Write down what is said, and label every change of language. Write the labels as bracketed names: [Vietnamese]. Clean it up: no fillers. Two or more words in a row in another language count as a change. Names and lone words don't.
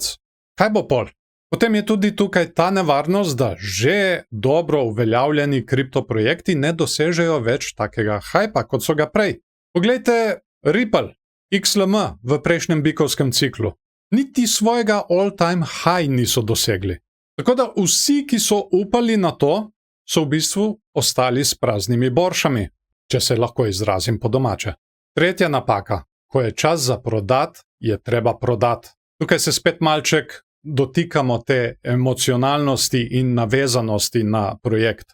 [Slovenian] Kaj bo pol? Potem je tudi tukaj ta nevarnost, da že dobro uveljavljeni kriptoprojekti ne dosežejo več takega hajpa, kot so ga prej. Poglejte Ripple, XLM v prejšnjem bikovskem ciklu. Niti svojega [English] all-time high [Slovenian] niso dosegli. Tako da vsi, ki so upali na to, so v bistvu ostali s praznimi boršami, če se lahko izrazim po domače. Tretja napaka. Ko je čas za prodat, je treba prodati. Tukaj se spet malček dotikamo te emocionalnosti in navezanosti na projekt.